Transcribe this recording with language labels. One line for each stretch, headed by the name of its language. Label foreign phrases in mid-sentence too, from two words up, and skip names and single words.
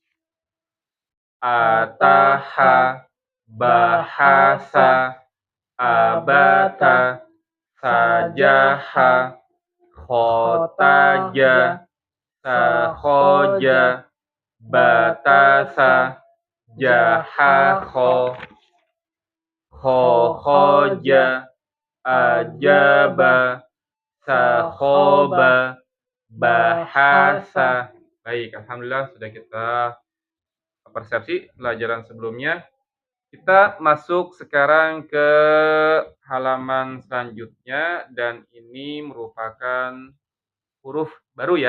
Indonesian: ataha, bahasa, abata, sajaha, khotaja, sakhoja, batasa, jahakho, khokhoja, ajaba, sakhoba, bahasa. Baik, alhamdulillah sudah kita persepsi pelajaran sebelumnya. Kita masuk sekarang ke halaman selanjutnya dan ini merupakan huruf baru ya.